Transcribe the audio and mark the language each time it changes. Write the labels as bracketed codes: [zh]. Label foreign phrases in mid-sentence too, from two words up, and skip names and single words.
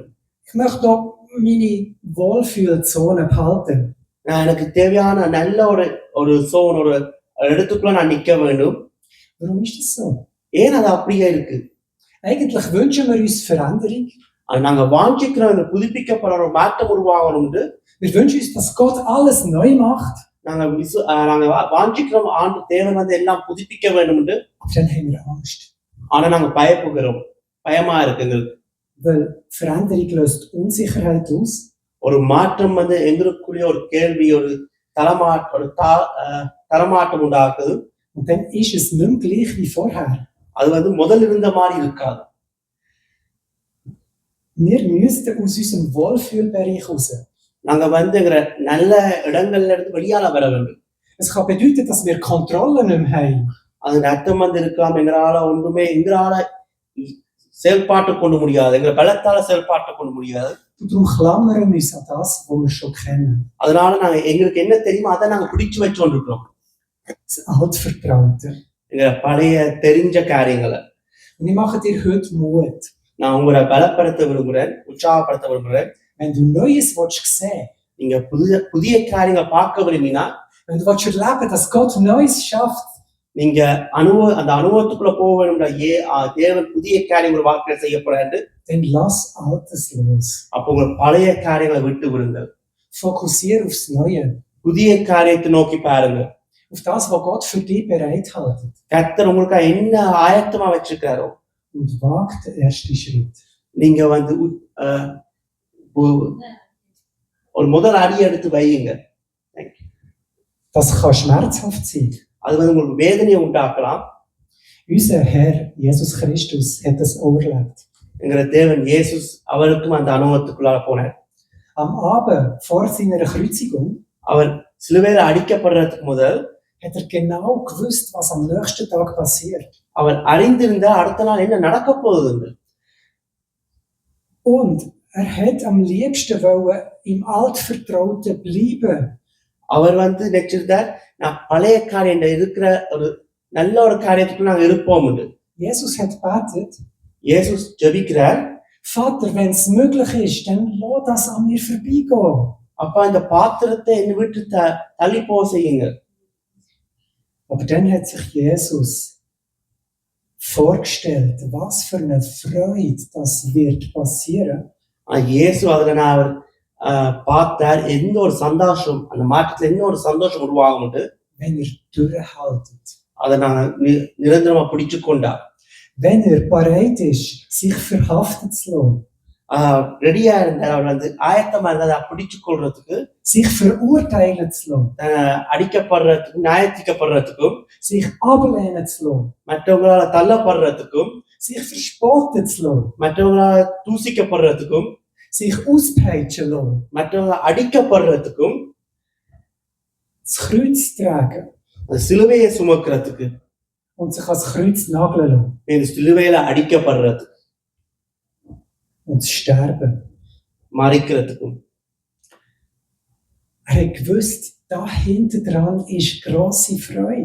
[de] Ich möchte doch meine Wohlfühlzone behalten. [ta] எனக்கு தேவையான நல்ல ஒரு சோன், ஒரு இடத்துக்குள்ள நான் நிக்க வேண்டும். [de] Warum ist das so? [ta] ஏன் அது அப்படியே இருக்கு? [de] Eigentlich wünschen wir uns Veränderung. [ta] நாங்க வாஞ்சிக்கிறோம் புதுப்பிக்கப்பட ஒரு மாற்றம் உருவாகணும். [de] Wir wünschen uns, dass Gott alles neu macht. [ta] நாங்க வாஞ்சிக்கிறோம் ஆண்டு தேவன் எல்லாம் புதுப்பிக்க வேண்டும். [de] Dann haben wir Angst. [ta] ஆனா நாங்க பயப்படுகிறோம், பயமா இருக்கு. [de] Weil Veränderung löst Unsicherheit aus. [ta] ஒரு மாற்றம் எங்களுக்குரிய ஒரு கேள்வி, ஒரு தரமாட்டம் உண்டாக்குது. [de] Und dann ist es nicht mehr gleich wie vorher. [ta] அது முதல் இருந்த மாதிரி இருக்காது. [de] Wir müssten aus unserem Wohlfühlbereich raus. [ta] நாங்க நல்ல இடங்கள்ல இருந்து வெளியால வர வேண்டும். [de] Es kann bedeuten, dass wir Kontrolle nicht mehr haben. [ta] அது அர்த்தம் இருக்கலாம், எங்களால ஒன்றுமே எங்களால செயல்பாட்டு கொண்டு முடியாது, எங்க பலத்தால செயல்பாட்டு கொண்டு முடியாது. [de] Darum klammern wir uns an das, was wir schon kennen. [ta] அதனால நாங்க எங்களுக்கு என்ன தெரியுமோ அதை நாங்க பிடிச்சு வச்சு கொண்டிருக்கிறோம். [de] Das Altvertraute. [ta] எங்க பழைய தெரிஞ்ச காரியங்களை. [de] Und ich mache dir heute Mut. [ta] நான் உங்களை பலப்படுத்த விரும்புகிறேன், உற்சாகப்படுத்த விரும்புகிறேன். [de] Wenn du Neues sehen, [ta] நீங்க புதிய காரியங்களை பார்க்க விரும்பினா, [de] wenn du erleben, dass Gott Neues schafft, [ta] நீங்க அந்த அனுபவத்துக்குள்ள போக வேண்டும். தேவன் புதிய காரியங்கள் வாழ்க்கையில செய்யப்படாது. [de] Dann lass Altes los. [ta] அப்ப உங்க பழைய காரியங்களை விட்டு விடுங்கள். [de] Fokussiere aufs Neue. [ta] புதிய காரியத்தை நோக்கி பாருங்க. [de] Auf das, was Gott für dich bereithält. [ta] கர்த்தர் உங்களுக்கு என்ன ஆயத்தமா வச்சிருக்காரோ. [de] Und wag den ersten Schritt. [ta] நீங்க ஒரு முதல் அடி எடுத்து வையுங்க. [de] Das kann schmerzhaft sein. [ta] அது உங்களுக்கு வேதனையை உண்டாக்கலாம். [de] Unser Herr Jesus Christus hat das overlebt. [ta] என்கிற தேவன் இயேசுஸ் அவருக்கும் அந்த அனுபவத்துக்குள்ளார போனார். [de] Am Abend vor seiner Kreuzigung [ta] அவர் சிலுவையில அடிக்கப்படுறதுக்கு முதல் [de] hat genau gewusst, was am nächsten Tag passiert. [ta] அவர் அறிந்திருந்தார் அடுத்த நாள் என்ன நடக்க போகுது. [de] Und hat am liebsten wollen im Altvertrauten bleiben. [ta] அவர் நினைச்சிருந்தார், நான் பழைய காரியம் இருக்கிற ஒரு நல்ல ஒரு காரியத்துக்குள்ள நாங்க இருப்போம். [de] Jesus hat betet. [ta] Jesus ஜெபிக்கிறார், [de] Vater, wenn es möglich ist, dann lass das an mir vorbeigehen. [ta] அப்பா இந்த பாத்திரத்தை என்னை விட்டு தள்ளி போக செய்யுங்க. [de] Aber dann hat sich Jesus vorgestellt, was für eine Freude das wird passieren. [ta] இயேசு அதுல அவர் பார்த்தார், எந்த ஒரு சந்தோஷம், அந்த மாற்றத்துல என்ன ஒரு சந்தோஷம் உருவாகும். [de] Wenn durchhaltet. [ta] அதை நாங்க நிரந்தரமா பிடிச்சு கொண்டார். [de] Wenn bereit ist, sich verhaften zu lassen. [ta] ரெடியா இருந்தார், அவர் ஆயத்தமா இருந்தார் பிடிச்சு கொள்றதுக்கு, [de] sich verurteilen zu lassen. [ta] அடிக்கப்படுறதுக்கும் நியாயத்திக்கப்படுறதுக்கும், [de] sich ablehnen zu lassen. [ta] மற்றவங்களால தள்ளப்படுறதுக்கும், [de] sich verspotten zu lassen. [ta] மற்றவங்களால தூசிக்கப்படுறதுக்கும், [de] sich auspeitschen lassen. [ta] மற்றவங்க அடிக்கப்படுறதுக்கும், [de] das Kreuz tragen. [ta] அந்த சிலுவையை சுமக்கிறதுக்கு, [de] und sich ans Kreuz nageln lassen. [ta] இந்த சிலுவையில அடிக்கப்படுறதுக்கு, [de] und sterben. [ta] மறிக்கிறதுக்கும். [de] hat gewusst, da hinten dran ist grosse Freude.